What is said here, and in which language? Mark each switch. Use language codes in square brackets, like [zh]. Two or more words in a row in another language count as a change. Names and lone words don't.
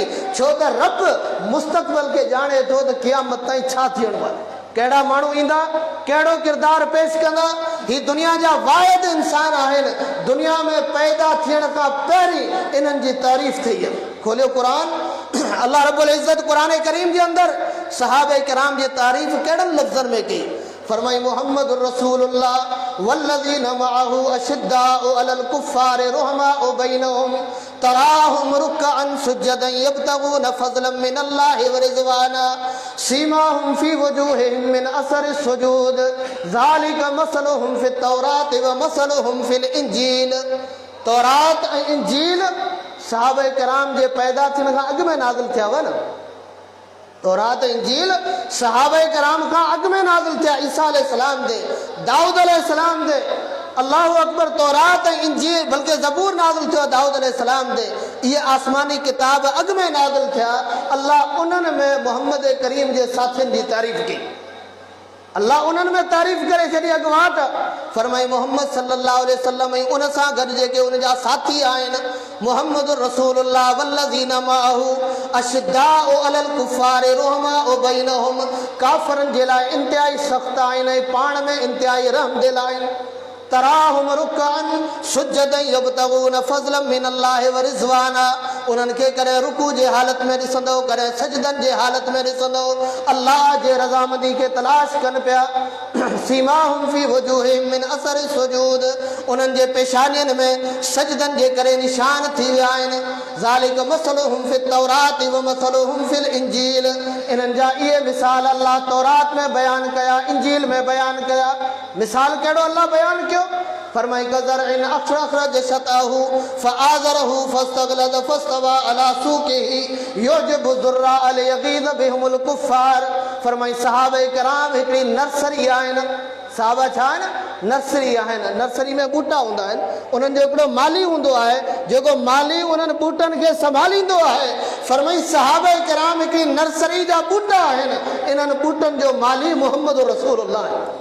[sd] छो त रब मुस्तक़बिल खे ॼाणे थो त क़यामत ताईं छा थियणो आहे, कहिड़ा माण्हू ईंदा, कहिड़ो किरदारु पेश कंदा। ही दुनिया जा वाहिद इंसान आहिनि, दुनिया में पैदा थियण खां पहिरीं इन्हनि जी तारीफ़ थी आहे। खोलियो क़ुरान, [ar] الله رب العزة [sd] क़ुरान करीम जे अंदरि सहाबे किराम जी तारीफ़ कहिड़नि लफ़्ज़नि में कई। [ar] फरमाई محمد رسول الله والذين معه أشداء على الكفار رحماء بينهم تراهم ركعا سجدا يبتغون فضلا من الله ورضوانا سيماهم في وجوههم من أثر السجود ذلك مثلهم في التوراة ومثلهم في الإنجيل. [sd] तौरात ऐं इंजील सहाबा किराम जे पैदा थियण खां अॻु में नाज़िल थिया हुआ न। तौरात इंजील सहाबा किराम खां अॻु में नाज़िल थिया, ईसा अलैहिस्सलाम दे, दाऊद अलैहिस्सलाम दे। [ar] الله أكبر, [sd] तौरात ऐं इंजील बल्कि ज़बूर नाज़िल थियो दाऊद अलैहिस्सलाम दे। इहे आसमानी किताब अॻु में नाज़िल थिया। अल्लाह उन्हनि में मोहम्मद करीम जे साथियुनि जी तारीफ़ कई। अल्लाह उन्हनि में तारीफ़ करे छॾी अॻुवाट। फरमाई मोहम्मद [ar] صلى الله عليه وسلم [sd] ऐं उन सां गॾु जेके उन जा साथी आहिनि, [ar] محمد رسول الله والذين معه أشداء على الكفار رحماء بينهم, [sd] काफ़िरनि जे लाइ इंतिहाई सख़्त आहिनि ऐं पाण में इंतिहाई रहम दिल आहिनि। [ar] تراهم ركعا سجدا يبتغون فضلا من الله ورضوانا, [sd] उन्हनि खे कॾहिं रुकू जे हालत में ॾिसंदो, कॾहिं सजदनि जे हालत में ॾिसंदो, अल्लाह जे रज़ामंदी खे तलाश कनि पिया। [ar] سيماهم في وجوههم من أثر السجود, [sd] उन्हनि जे पेशानियुनि में सजदनि जे करे निशान थी विया आहिनि। [ar] ذلك مثلهم في التوراة ومثلهم في الإنجيل, [sd] इन्हनि जा इहे मिसाल अल्लाह तौरात में बयानु कया, इंजील में बयानु कया। मिसाल कहिड़ो अल्लाह बयानु कयो? [ar] फरमाई كزرع أخرج شطأه فآزره فاستغلظ فاستوى على سوقه يعجب الزراع ليغيظ بهم الكفار. [sd] फरमाई सहाबा किराम हिकिड़ी नर्सरी आहिनि। सहाबा छा आहिनि? नर्सरी आहिनि। नर्सरी में ॿूटा हूंदा आहिनि, उन्हनि जो हिकिड़ो माली हूंदो आहे जेको माली उन्हनि ॿूटनि खे संभालींदो आहे। फरमाई सहाबा किराम हिकिड़ी नर्सरी जा ॿूटा आहिनि, इन्हनि ॿूटनि जो माली [ar] محمد رسول الله [sd] आहे।